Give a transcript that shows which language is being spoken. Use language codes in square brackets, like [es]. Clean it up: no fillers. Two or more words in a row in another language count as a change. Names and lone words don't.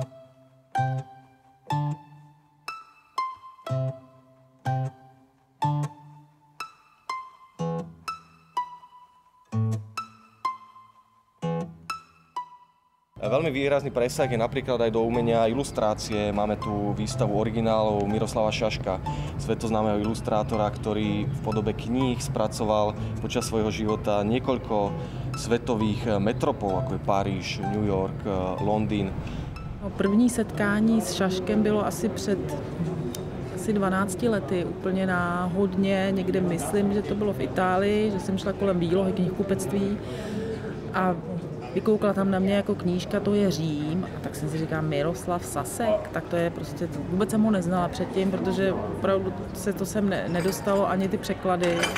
[sk] Veľmi výrazný presah je napríklad aj do umenia ilustrácie. Máme tu výstavu originálov Miroslava Šaška, svetoznámeho ilustrátora, ktorý v podobe kníh spracoval počas svojho života niekoľko svetových metropol, ako je Paríž, New York, Londýn. [cs] První setkání s Šaškem bylo asi před 12 lety, úplně náhodně, někde myslím, že to bylo v Itálii, že jsem šla kolem výlohy knihkupectví a vykoukla tam na mě jako knížka, to je Řím, a tak jsem si říkala Miroslav Sasek, tak to je prostě, vůbec jsem ho neznala předtím, protože opravdu se to sem nedostalo, ani ty překlady,